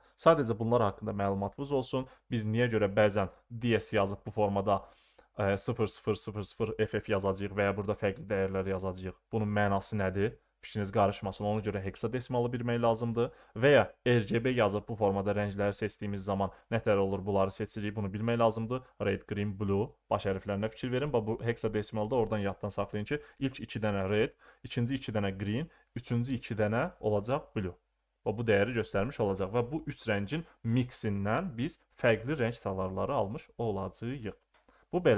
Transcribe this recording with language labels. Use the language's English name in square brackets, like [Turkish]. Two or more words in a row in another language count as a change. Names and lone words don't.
[Azerbaijani] Sadəcə bunlar haqqında məlumatınız olsun. Biz niyə görə bəzən DS yazıb bu formada 0000 FF yazacağıq və ya burada fərqli dəyərlər yazacağıq. Bunun mənası nədir? Fikriniz qarışmasın. Ona görə hexadesimalı bilmək lazımdır. Və ya RGB yazıb bu formada rəngləri seçdiyimiz zaman nətər olur, bunları seçirik, bunu bilmək lazımdır. [English] Red, green, blue [Azerbaijani] baş hərflərinə fikir verin. Bu hexadesimalda oradan yaddan saxlayın ki, ilk 2 dənə red, ikinci 2 dənə green, üçüncü 2 dənə olacaq blue. Və bu dəyəri göstərmiş olacaq və bu 3 rəngin miksindən biz fərqli rəng salarları almış olacağıq. Bu belə.